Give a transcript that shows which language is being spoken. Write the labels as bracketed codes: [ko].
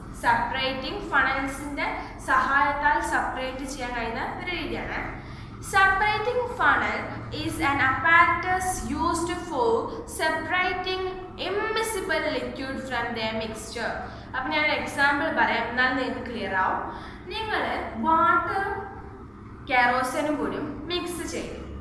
[ml] Separating funnels ന്റെ സഹായത്താൽ separate ചെയ്യാൻ കഴിയുന്ന ഒരു രീതിയാണ്. [en] Separating funnel is an apparatus used for separating immiscible liquid from their mixture. [ml] അപ്പം ഞാൻ എക്സാമ്പിൾ പറയാം, എന്നാൽ നിങ്ങൾക്ക് ക്ലിയർ ആവും. നിങ്ങൾ വാട്ടറും കെറോസിനും കൂടി മിക്സ് ചെയ്തു.